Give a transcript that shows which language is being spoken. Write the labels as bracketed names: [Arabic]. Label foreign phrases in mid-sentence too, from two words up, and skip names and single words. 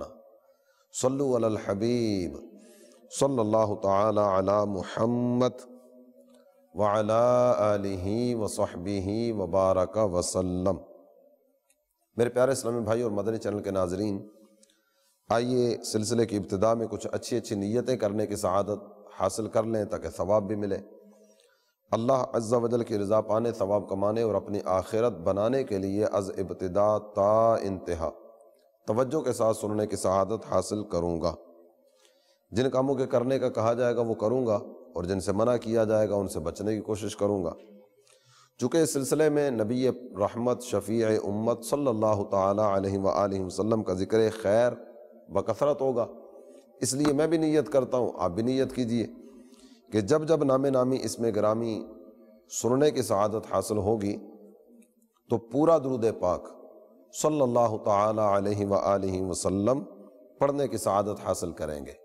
[Arabic] صلو علی الحبیب صلی اللہ تعالی علی محمد وعلی آلہ وصحبہ وبارک وسلم۔ [Urdu] میرے پیارے اسلامی بھائی اور مدنی چینل کے ناظرین، آئیے سلسلے کی ابتدا میں کچھ اچھی نیتیں کرنے کی سعادت حاصل کر لیں تاکہ ثواب بھی ملے۔ اللہ [Arabic] عز و جل [Urdu] کی رضا پانے، ثواب کمانے اور اپنی آخرت بنانے کے لیے از ابتدا تا انتہا توجہ کے ساتھ سننے کی سعادت حاصل کروں گا۔ جن کاموں کے کرنے کا کہا جائے گا وہ کروں گا، اور جن سے منع کیا جائے گا ان سے بچنے کی کوشش کروں گا۔ چونکہ اس سلسلے میں نبی رحمت شفیع امت [Arabic] صلی اللہ تعالی علیہ وآلہ وسلم [Urdu] کا ذکر خیر بکثرت ہوگا، اس لیے میں بھی نیت کرتا ہوں، آپ بھی نیت کیجئے کہ جب جب نام نامی اسم گرامی سننے کی سعادت حاصل ہوگی تو پورا درود پاک [Arabic] صلی اللہ تعالی علیہ وآلہ وسلم [Urdu] پڑھنے کی سعادت حاصل کریں گے۔